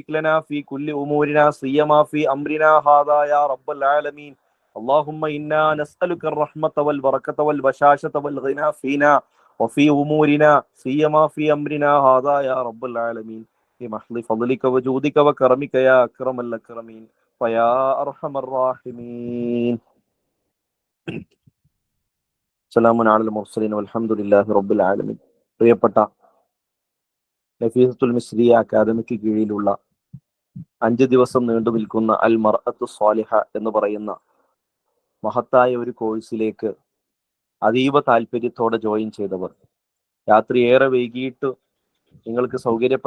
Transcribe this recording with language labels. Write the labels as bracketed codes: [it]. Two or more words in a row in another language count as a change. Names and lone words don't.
[ar] لنا في كل أمورنا سيما في أمرنا هذا يا رب العالمين اللهم إنا نسألك الرحمة والبركة والبشاشة والغنى فينا وفي أمورنا سيما في أمرنا هذا يا رب العالمين بمحض فضلك وجودك وكرمك يا أكرم الأكرمين ويا أرحم الراحمين سلام على المرسلين والحمد لله رب العالمين. [ml] പ്രിയപ്പെട്ട നഫീസത്തുൽ മിസ്രിയ അക്കാദമിക്ക് കീഴിലുള്ള 5 ദിവസം നീണ്ടു നിൽക്കുന്ന അൽ മർഅത്തു സ്വാലിഹ എന്ന് പറയുന്ന മഹത്തായ ഒരു കോഴ്സിലേക്ക് അതീവ താല്പര്യത്തോടെ ജോയിൻ ചെയ്തവർ, രാത്രി ഏറെ വൈകിയിട്ട് നിങ്ങൾക്ക് സൗകര്യപ്പെട്ട